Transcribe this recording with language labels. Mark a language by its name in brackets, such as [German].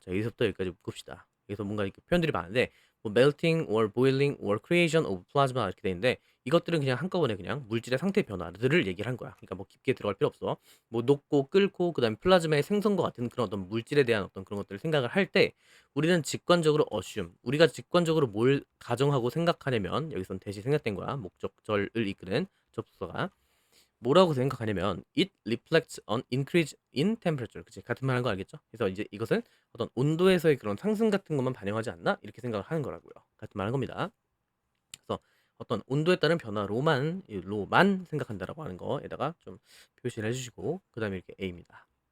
[Korean] 자, 여기서부터 여기까지 묶읍시다. 여기서 뭔가 이렇게 표현들이 많은데 뭐 [English] melting or boiling or creation of plasma [Korean] 이렇게 돼 있는데 이것들은 그냥 한꺼번에 그냥 물질의 상태 변화들을 얘기를 한 거야. 그러니까 뭐 깊게 들어갈 필요 없어. 뭐 녹고 끓고 그다음에 플라즈마의 생성과 같은 그런 어떤 물질에 대한 어떤 그런 것들을 생각을 할 때 우리는 직관적으로 assume 우리가 직관적으로 뭘 가정하고 생각하냐면 여기선 대시 생략된 거야. 목적절을 이끄는 접속사가 뭐라고 생각하냐면 [English] it reflects an increase in temperature. [Korean] 그치? 같은 말 한 거 알겠죠? 그래서 이제 이것은 어떤 온도에서의 그런 상승 같은 것만 반영하지 않나? 이렇게 생각을 하는 거라고요. 같은 말 한 겁니다. 그래서 어떤 온도에 따른 변화로만 로만 생각한다라고 하는 거에다가 좀 표시를 해주시고 그 다음에 이렇게 A입니다.